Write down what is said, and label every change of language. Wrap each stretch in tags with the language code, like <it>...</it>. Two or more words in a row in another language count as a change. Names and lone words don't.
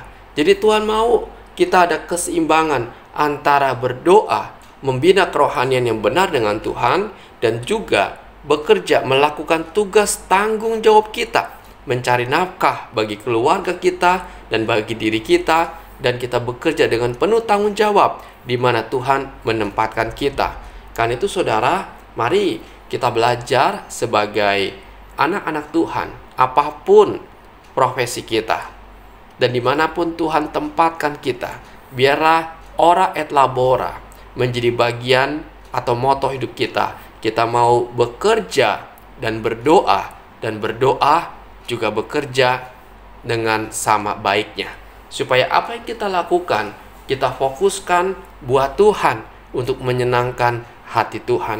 <id>Jadi Tuhan mau kita ada keseimbangan antara berdoa, membina kerohanian yang benar dengan Tuhan, dan juga bekerja melakukan tugas tanggung jawab kita, mencari nafkah bagi keluarga kita dan bagi diri kita, dan kita bekerja dengan penuh tanggung jawab di mana Tuhan menempatkan kita. Karena itu saudara, mari kita belajar sebagai anak-anak Tuhan, apapun profesi kita dan dimanapun Tuhan tempatkan kita, biarlah</id> <la>ora et labora</la> <id>menjadi bagian atau moto hidup kita. Kita mau bekerja dan berdoa juga bekerja dengan sama baiknya, supaya apa yang kita lakukan kita fokuskan buat Tuhan, untuk menyenangkan hati Tuhan.</id>